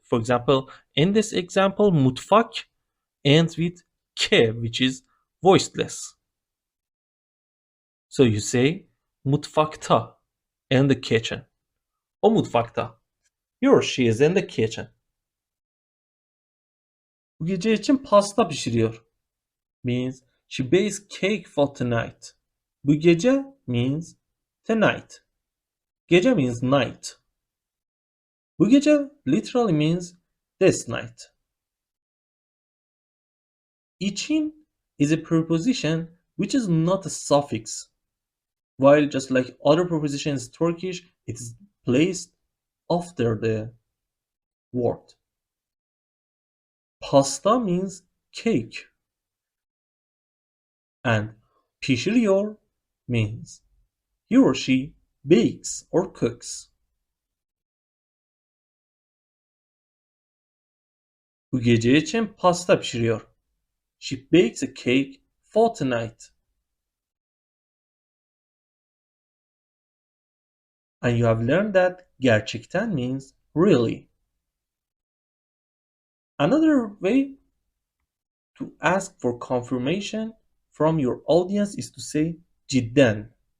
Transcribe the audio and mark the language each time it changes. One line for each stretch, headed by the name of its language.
English: For example, in this example, mutfak ends with k, which is voiceless. So you say mutfakta, in the kitchen.
Turkish: O mutfakta.
English: He or she is in the kitchen.
Turkish: Bu gece için pasta pişiriyor.
English: Means she bakes cake for tonight.
Turkish: Bu gece
English: means tonight. Gece means night.
Turkish: Bu gece
English: literally means this night. İçin is a preposition which is not a suffix. While just like other prepositions in Turkish, it is placed after the word. Pasta means cake. And pişiriyor means he or she bakes or cooks.
Turkish: Bu gece için pasta pişiriyor.
English: She bakes a cake for tonight. And you have learned that gerçekten means really. Another way to ask for confirmation from your audience is to say cidden.